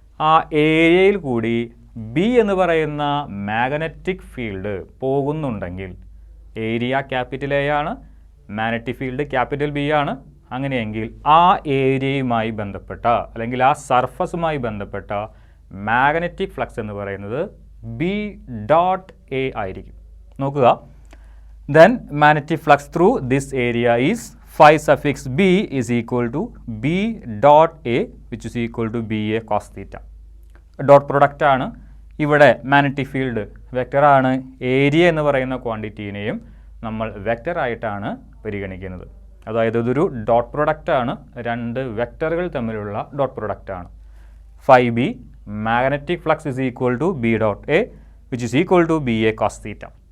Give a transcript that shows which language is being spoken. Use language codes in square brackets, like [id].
[ml] ആ ഏരിയയിൽ കൂടി ബി എന്ന് പറയുന്ന മാഗ്നറ്റിക് ഫീൽഡ് പോകുന്നുണ്ടെങ്കിൽ, ഏരിയ ക്യാപിറ്റൽ എ ആണ്, മാഗ്നറ്റിക് ഫീൽഡ് ക്യാപിറ്റൽ ബി ആണ്. അങ്ങനെയെങ്കിൽ ആ ഏരിയയുമായി ബന്ധപ്പെട്ട അല്ലെങ്കിൽ ആ സർഫസുമായി ബന്ധപ്പെട്ട മാഗ്നറ്റിക് ഫ്ലക്സ് എന്ന് പറയുന്നത് ബി ഡോട്ട് എ ആയിരിക്കും. നോക്കുക, [en] Then magnetic flux through this area is phi suffix b is equal to b dot a which is equal to ba cos theta. [ml] Dot product ആണ്. ഇവിടെ മാഗ്നറ്റിക് ഫീൽഡ് വെക്ടറാണ്. ഏരിയ എന്ന് പറയുന്ന ക്വാണ്ടിറ്റീനെയും നമ്മൾ വെക്ടറായിട്ടാണ് പരിഗണിക്കുന്നത്. അതായത് ഇതൊരു ഡോട്ട് പ്രൊഡക്റ്റാണ്. രണ്ട് വെക്ടറുകൾ തമ്മിലുള്ള ഡോട്ട് പ്രൊഡക്റ്റാണ്. [en] phi b magnetic flux is equal to b dot a which is equal to ba cos theta.